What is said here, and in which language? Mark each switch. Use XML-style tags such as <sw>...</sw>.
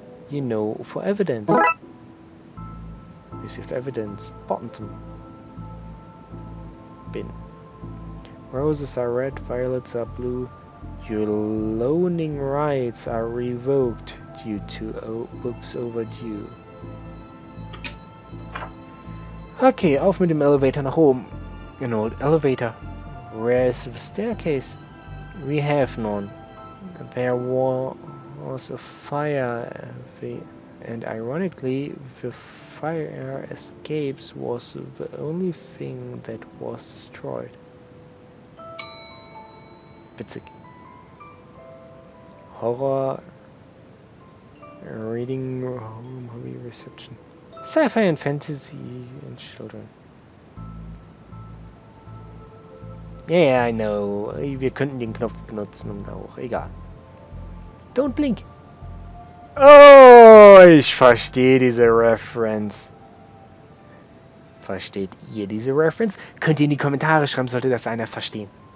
<en>You know, for evidence. Received evidence. Bottom. Bin. Roses are red, violets are blue. Your loaning rights are revoked due to books overdue.</en> <de>Okay, auf mit dem Elevator nach oben.</de> <en>An old elevator. Where is the staircase? We have none. There was a fire, and ironically, the fire escapes was the only thing that was destroyed.</en> <de>Witzig.</de> <en>Horror, reading room, hobby, reception. Sci-fi and fantasy and children. Yeah, I know.</en> <de>Wir könnten den Knopf benutzen und auch. Egal.</de> <en>Don't blink.</en> <de>Oh, ich verstehe diese Reference. Versteht ihr diese Reference? Könnt ihr in die Kommentare schreiben, sollte das einer verstehen.</de>